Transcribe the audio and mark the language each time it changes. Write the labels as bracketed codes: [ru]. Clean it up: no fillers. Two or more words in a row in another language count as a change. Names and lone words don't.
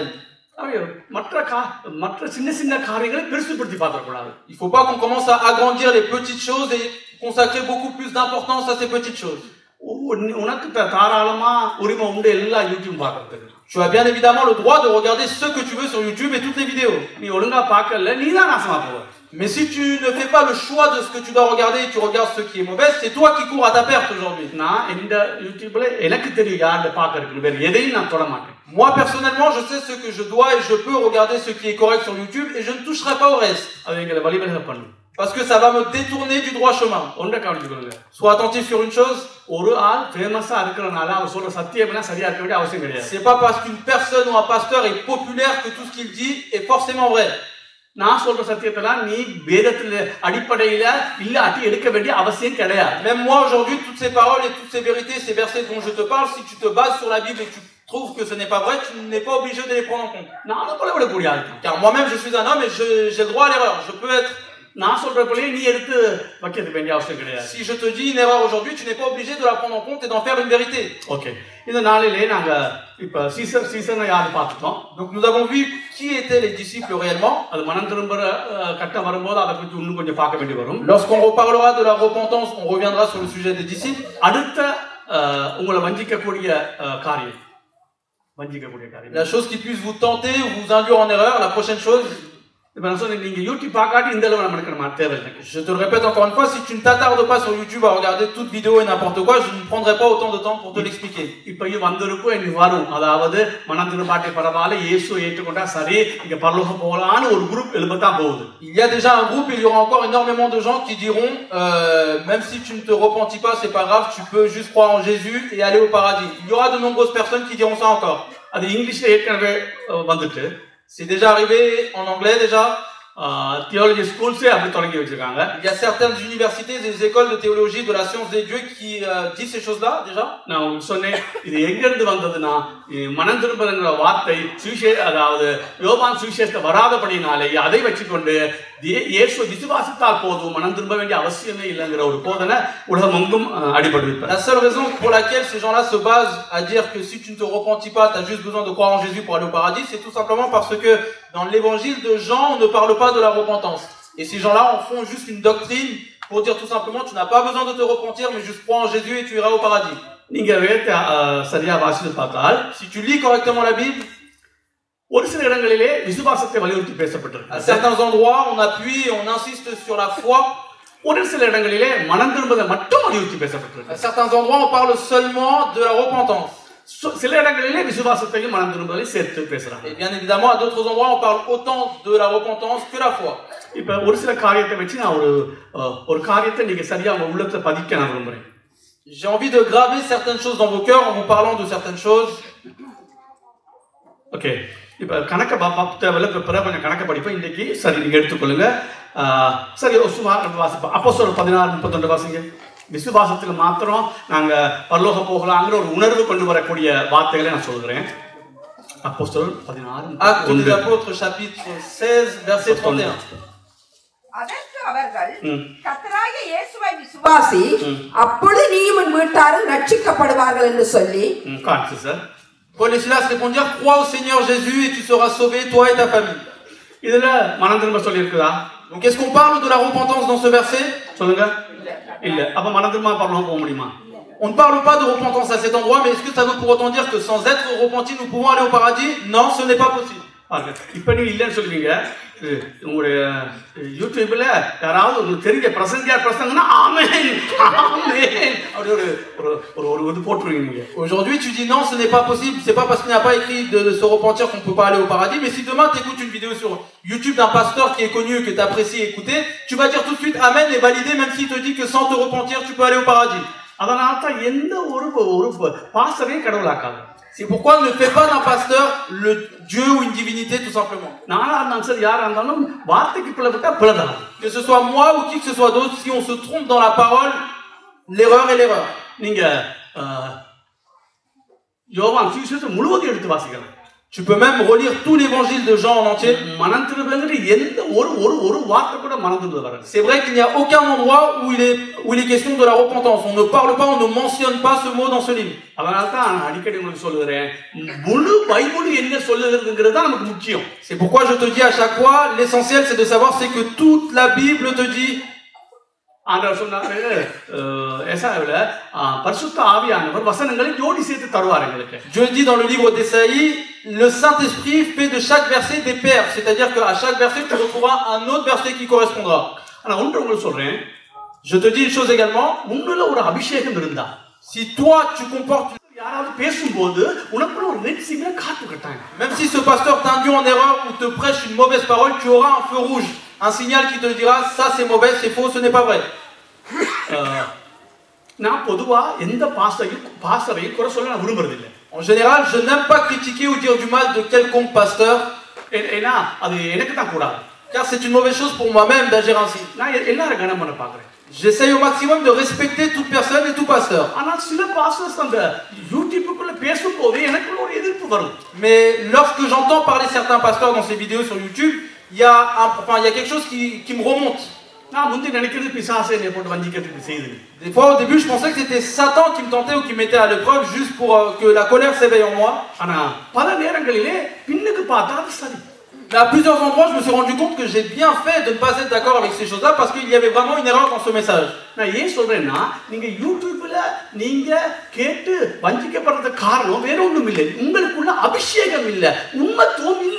[fr] Il ne faut pas qu'on commence à agrandir les petites choses et consacrer beaucoup plus d'importance à ces petites choses. Tu as bien évidemment le droit de regarder ce que tu veux sur YouTube et toutes les vidéos. Mais si tu ne fais pas le choix de ce que tu dois regarder et tu regardes ce qui est mauvais, c'est toi qui cours à ta perte aujourd'hui. [ta] நான் இந்த யூடியூப்ல எனக்கு தெரியும் யாரை பார்க்கறதுக்கு, வேற எதையும் நான் தொட மாட்டேன். [fr] Moi personnellement, je sais ce que je dois et je peux regarder ce qui est correct sur YouTube et je ne toucherai pas au reste. [ta] அது எங்களை வழிவகை பண்ணும். [fr] Parce que ça va me détourner du droit chemin. [ta] ஒன்றை கவனிச்சுக்கொள்ளுங்க. [fr] Sois attentif sur une chose. [ta] ஒரு ஆள் ஃபேமஸா இருக்கிறனால அவர் சொல்ற சத்தியம் எல்லாம் சரியா இருக்க வேண்டிய அவசியம் கிடையாது. [fr] C'est pas parce qu'une personne ou un pasteur est populaire que tout ce qu'il dit est forcément vrai. [ta] நான் சொல்ற சத்தியத்தெல்லாம் நீ வேதத்துல அடிப்படையில இல்லாட்டி எடுக்க வேண்டிய அவசியம் கிடையாது. [fr] Même moi aujourd'hui, toutes ces paroles et toutes ces vérités, ces versets dont je te parle, si tu te bases sur la Bible et que tu trouves que ce n'est pas vrai, tu n'es pas obligé de les prendre en compte. [ta] நானும் போல விடக்கூடிய ஆள். [fr] Car moi-même je suis un homme et j'ai le droit à l'erreur. Je peux être. [ta] நான் சொல்ற போலயே நீ எடுத்து வைக்க வேண்டிய அவசியம் கிடையாது. [fr] Si je te dis une erreur aujourd'hui, tu n'es pas obligé de la prendre en compte et d'en faire une vérité. [ta] ஓகே. இந்த நாளிலே நாங்க இப்ப சீசனை யாரு பார்த்துட்டோம். [fr] Donc nous avons vu qui étaient les disciples réellement. [ta] அது மனம் திரும்புற கட்டம் வரும்போது அதை பத்தி இன்னும் கொஞ்சம் பார்க்க வேண்டி வரும். [fr] Lorsqu'on reparlera de la repentance, on reviendra sur le sujet des disciples. [ta] அடுத்த உங்களை வஞ்சிக்கக்கூடிய காரியம். [fr] La chose qui puisse vous tenter ou vous induire en erreur, la prochaine chose. Je te le répète encore une fois, si tu ne t'attardes pas sur YouTube à regarder toute vidéo et n'importe quoi, je ne prendrai pas autant de temps pour te l'expliquer. Il y a déjà un groupe, il y aura encore énormément de gens qui diront même si tu ne te repentis pas, c'est pas grave, tu peux juste croire en Jésus et aller au paradis. Il y aura de nombreuses personnes qui diront ça encore. C'est déjà arrivé en anglais déjà. [en] Theology schools il [fr] y a certaines universités et des écoles de théologie de la science des dieux qui disent ces choses-là déjà. [ta] நான் சொன்னேன் இது எங்க இருந்து வந்ததுன்னா மனம் திரும்புறங்கற வார்த்தை அதாவது யோவான் சுவிசேஷத்தை வராதபடினாலே அதை வச்சுக்கொண்டு இயேசு விசுவாசத்தால் போதும் மனம் திரும்ப வேண்டிய அவசியமே இல்லங்கற ஒரு போதனை உலகமெங்கும் அடிபடுது. [fr] La seule raison pour laquelle ces gens-là se basent à dire que si tu ne te repentis pas, tu as juste besoin de croire en Jésus pour aller au paradis, c'est tout simplement parce que dans l'évangile de Jean, on ne parle pas de la repentance. Et ces gens-là en font juste une doctrine pour dire tout simplement tu n'as pas besoin de te repentir mais juste crois en Jésus et tu iras au paradis. [ta] நீங்க வேதத்தை சரியா வாசித்து பார்த்தால் [fr] si tu lis correctement la Bible, [ta] ஒரு சில இடங்களிலே விசுவாசத்தை வலியுறுத்தி பேசப்பட்டிருக்கு. [fr] À certains endroits on appuie et on insiste sur la foi. [ta] ஒரு சில இடங்களிலே மனம் திரும்புவதை மட்டும் வலியுறுத்தி பேசப்பட்டிருக்கு. [fr] À certains endroits on parle seulement de la repentance. [ta] சில இடங்களிலே விசுவாசத்தையும் மனம் திரும்புவதையும் சேர்த்து பேசுறாங்க. [fr] Et bien évidemment à d'autres endroits on parle autant de la repentance que la foi. [ta] இப்ப ஒரு சில காரியத்தை வச்சு நான் ஒரு காரியத்தை நீங்க சரியா உங்க உள்ளத்துல பதிக்க நான் விரும்புறேன். [fr] J'ai envie de graver certaines choses dans vos cœurs en vous parlant de certaines choses. OK. [ta] இப்ப கணக்க பாப்பத்தவல பிறகு கொஞ்சம் கணக்க படிப்போம் இன்னைக்கு. சரி நீங்க எடுத்துக்கொள்ளுங்க. சரி அப்போஸ்தலர் 16:31 வாசிங்க. விசுவாசத்துல மாத்திரம் நாங்க பரலோகம் போகலாம்ங்கற ஒரு உணர்வு கொண்டு வரக்கூடிய வார்த்தைகளை நான் சொல்றேன். அப்போஸ்தலர் 16 [fr] Actes des apôtres chapitre 16 verset 31. [ta] அதற்கு அவர்கள் கர்த்தராகிய இயேசுவை விசுவாசி அப்பொழுது நீயும் உன் வீட்டாரும் ரட்சிக்கப்படுவார்கள் என்று சொல்லி காண்சி சார். [fr] Paul et Silas répondirent crois au Seigneur Jésus et tu seras sauvé toi et ta famille. [ta] இதுல மனம் திரும்ப சொல்லி இருக்குதா? [fr] Donc est-ce qu'on parle de la repentance dans ce verset? [ta] சொல்லுங்க. இல்ல. அப்ப மனம் திரும்ப பரலோகம் போக முடியுமா? [fr] On ne parle pas de repentance à cet endroit, mais est-ce que ça veut pour autant dire que sans être repentis, nous pouvons aller au paradis? Non, ce n'est pas possible. [ta] இப்ப நீங்க இல்லன்னு சொல்லுவீங்க. உங்களுடைய யூடியூப்ல யாராவது ஒரு தெரிஞ்ச பிரசங்கியார் பிரசங்கனா ஆமென் ஆமென் அப்படி ஒரு போட்டுருவீங்க. [fr] Aujourd'hui tu dis non, ce n'est pas possible, c'est pas parce qu'il n'y a pas écrit de se repentir qu'on peut pas aller au paradis, mais si demain tu écoutes une vidéo sur YouTube d'un pasteur qui est connu, que tu apprécies écouter, tu vas dire tout de suite amen et valider même s'il te dit que sans te repentir tu peux aller au paradis. [ta] அதனால தான் எந்த ஒரு பாஸ்டரையும் கடவுளாக்காது. [fr] C'est pourquoi ne fais pas d'un pasteur le Dieu ou une divinité tout simplement. Que ce soit moi ou qui que ce soit d'autre, si on se trompe dans la parole, l'erreur est l'erreur. Tu peux même relire tout l'évangile de Jean en entier. C'est vrai qu'il n'y a aucun endroit où il est question de la repentance. On ne parle pas, on ne mentionne pas ce mot dans ce livre. C'est pourquoi je te dis à chaque fois, l'essentiel c'est de savoir c'est que toute la Bible te dit. [ta] ஆண்டவர் சொன்னாரு ஏசாயாவுல பரிசுத்த ஆவியானவர் வசனங்களை ஜோடி சேர்த்து தருவார் எங்களுக்கு. [fr] Dieu dit dans le livre d'Ésaïe, le Saint-Esprit fait de chaque verset des paires, c'est-à-dire qu'à chaque verset tu retrouveras un autre verset qui correspondra. [ta] ஆனா ஒன்று உங்களுக்கு சொல்றேன், [fr] Je te dis une chose également, [ta] உன்னுள்ள ஒரு அபிஷேகம் இருந்தா, [fr] si toi tu comportes, [ta] யாராவது பேசும்போது உனக்குள்ள ஒரு [en] red signal [ta] காத்து கட்டாங்க. [fr] même si ce pasteur t'induit en erreur ou te prêche une mauvaise parole, tu auras un feu rouge, un signal qui te dira ça c'est mauvais, c'est faux, ce n'est pas vrai. [ta] நான் பொதுவா எந்த பாஸ்டரையும் குறை சொல்ல நான் விரும்புறதில்லை. [fr] En général, je n'aime pas critiquer ou dire du mal de quelconque pasteur, [ta] ஏன்னா அது எனக்கு தான் கூடாது. [fr] car c'est une mauvaise chose pour moi-même d'agir ainsi. [ta] நான் எல்லாரும் கனம் பண்ண பார்க்கிறேன். [fr] J'essaye au maximum de respecter toute personne et tout pasteur. [ta] ஆனால் சில பாஸ்டர்ஸ் அந்த யூடியூப்க்குள்ள பேசும்போது எனக்குள்ள ஒரு எதிர்ப்பு வரும். [fr] Mais lorsque j'entends parler certains pasteurs dans ces vidéos sur YouTube, il y a quelque chose qui me remonte. [ta] நான் முந்தி நினைக்கிறது பிசாசே என்னை போட்டு வஞ்சிக்கிறதுக்கு செய்யுது. [fr] Des fois au début je pensais que c'était Satan qui me tentait ou qui me mettait à l'épreuve juste pour que la colère s'éveille en moi. [ta] ஆனா பல நேரங்களிலே பின்னுக்கு பார்த்தா அது சரி. [fr] Mais à plusieurs endroits je me suis rendu compte que j'ai bien fait de ne pas être d'accord avec ces choses-là parce qu'il y avait vraiment une erreur dans ce message. [ta] நான் ஏன் சொல்றேன்னா, நீங்க யூடியூப்ல நீங்க கேட்டு வஞ்சிக்கப்படுறதுக்கு காரணம் வேற ஒண்ணும் இல்லை, உங்களுக்குள்ள அபிஷேகம் இல்ல, உண்மைத்துவம் இல்ல.